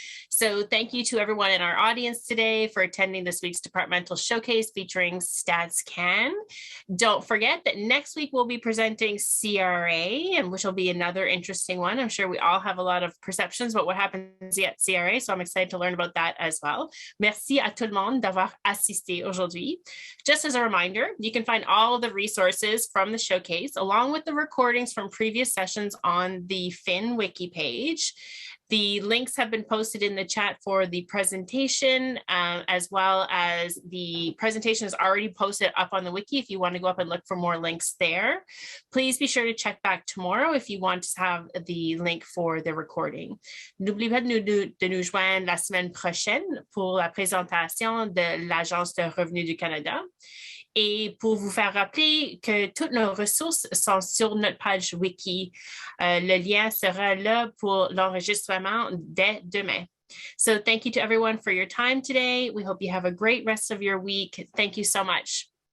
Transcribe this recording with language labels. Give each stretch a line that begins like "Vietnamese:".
English: So thank you to everyone in our audience today for attending this week's Departmental Showcase featuring StatsCan. Don't forget that next week we'll be presenting CRA, and which will be another interesting one. I'm sure we all have a lot of perceptions about what happens at CRA, so I'm excited to learn about that as well.
French: Merci à tout le monde d'avoir assisté aujourd'hui.
English: Just as a reminder, you can find all of the resources from the showcase along with the recordings from previous sessions on the Fin Wiki page. The links have been posted in the chat for the presentation, as well as the presentation is already posted up on the wiki if you want to go up and look for more links there. Please be sure to check back tomorrow if you want to have the link for the recording.
French: N'oubliez pas de nous joindre la semaine prochaine pour la présentation de l'Agence de revenus du Canada. Et pour vous faire rappeler que toutes nos ressources sont sur notre page wiki. Le lien sera là pour l'enregistrement dès demain.
English: So thank you to everyone for your time today. We hope you have a great rest of your week. Thank you so much.